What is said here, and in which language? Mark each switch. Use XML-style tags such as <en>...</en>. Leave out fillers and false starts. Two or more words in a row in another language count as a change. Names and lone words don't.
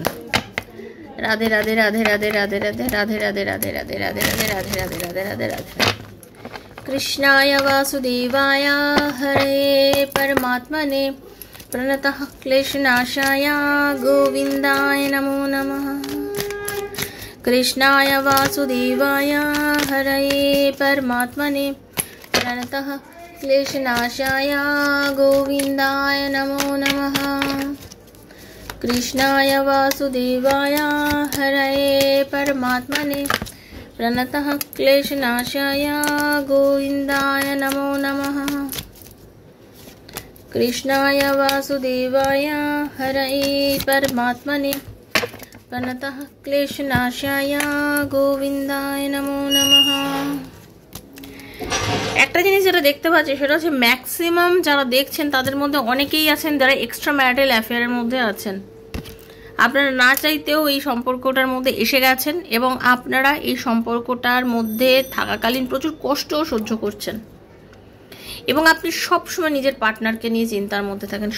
<bn>রাধে রাধে রাধে রাধে রাধে রাধে রাধে রাধে রাধে রাধে রাধে রাধে রাধে রাধে রাধে রাধে রাধে।</bn> <sa>কৃষ্ণায় বাসুদেবায় হরে পরমাত্মনে প্রণতঃ ক্লেশনাশায় গোবিন্দায় নমো নমঃ। कृष्णाय वासुदेवाय हरये परमात्मने प्रणतः क्लेशनाशाय गोविन्दाय नमो नमः। कृष्णाय वासुदेवाय हरये परमात्मने प्रणतः क्लेशनाशाय गोविन्दाय नमो नमः। कृष्णाय वासुदेवाय हरये परमात्मने प्रणतः क्लेशनाशाय गोविन्दाय नमो नमः।</sa> <bn>একটা জিনিস যেটা দেখতে পাচ্ছি সেটা হচ্ছে ম্যাক্সিমাম যারা দেখছেন তাদের মধ্যে অনেকেই আছেন যারা</bn> <en>extra marital affair's</en> <bn>মধ্যে আছেন। আপনারা না চাইতেও এই সম্পর্কটার মধ্যে এসে গেছেন এবং আপনারা এই সম্পর্কটার মধ্যে থাকাকালীন প্রচুর কষ্টও সহ্য করছেন এবং আপনি সবসময় নিজের পার্টনারকে নিয়ে চিন্তার মধ্যে থাকেন।</bn>